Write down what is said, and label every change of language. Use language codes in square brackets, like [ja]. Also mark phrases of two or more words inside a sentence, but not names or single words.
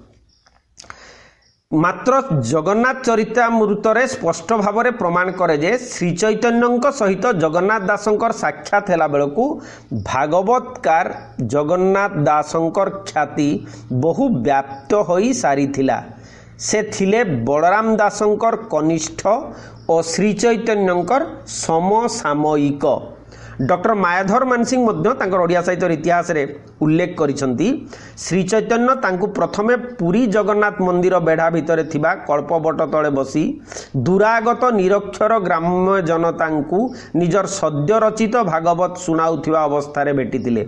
[or] ମାତ୍ର ଜଗନ୍ନାଥ ଚରିତାମୃତରେ ସ୍ପଷ୍ଟ ଭାବ ପ୍ରମାଣ କରେ ଯେ ଶ୍ରୀ ଚୈତନ୍ୟ ସହିତ ଜଗନ୍ନାଥ ଦାସଙ୍କର ସାକ୍ଷାତ ହେଲା ବେଳକୁ ଭାଗବତକାର ଜଗନ୍ନାଥ ଦାସଙ୍କର ଖ୍ୟାତି ବହୁ ବ୍ୟାପ୍ତ ହୋଇ ସାରିଥିଲା। ସେ ଥିଲେ ବଳରାମ ଦାସଙ୍କର କନିଷ୍ଠ ଔର ଶ୍ରୀ ଚୈତନ୍ୟଙ୍କର ସମସାମୟିକ। ଡକ୍ଟର ମାୟାଧର ମାନସିଂହ ଓଡ଼ିଆ ସାହିତ୍ୟ ଇତିହାସ ରେ ଉଲ୍ଲେଖ କରିସନ୍ତି ଶ୍ରୀ ଚୈତନ୍ୟ ତାଙ୍କୁ ପ୍ରଥମେ ପୁରୀ ଜଗନ୍ନାଥ ମନ୍ଦିର ବେଢ଼ା ଭିତରେ ଥିବା କଳ୍ପବଟ ତଳେ ବସି ଦୁରାଗତ ନିରକ୍ଷର ଗ୍ରାମ୍ୟ ଜନତାଙ୍କୁ ନିଜର ସଦ୍ୟ ରଚିତ ଭାଗବତ ଶୁଣାଉଥିବା ଅବସ୍ଥା ରେ ଭେଟିଥିଲେ।